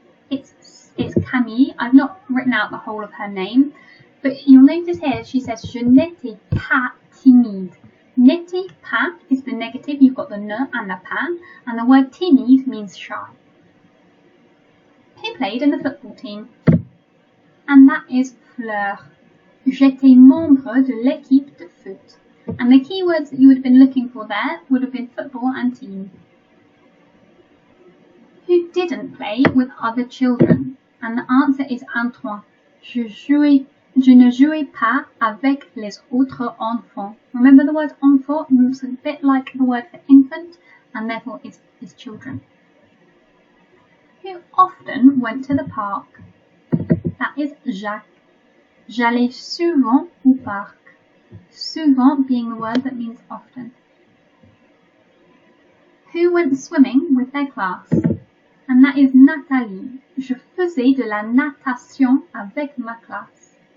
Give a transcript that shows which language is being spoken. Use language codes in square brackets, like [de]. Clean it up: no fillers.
[en] It's Camille. I've not written out the whole of her name, but you'll notice here she says [fr] je n'étais pas timide. [en] N'était pas is the negative, you've got the ne and the pas, and the word timide means shy. Who played in the football team? And that is Fleur. [fr] J'étais membre de l'équipe de foot. [en] And the key words that you would have been looking for there would have been football and team. Who didn't play with other children? And the answer is Antoine. [fr] Je ne jouais pas avec les autres enfants. [en] Remember the word enfant looks a bit like the word for infant, and therefore is children. Who often went to the park? That is Jacques. [fr] J'allais souvent au parc. [en] Souvent being the word that means often. Who went swimming with their class? And that is Nathalie. [fr] Je faisais de la natation avec ma classe.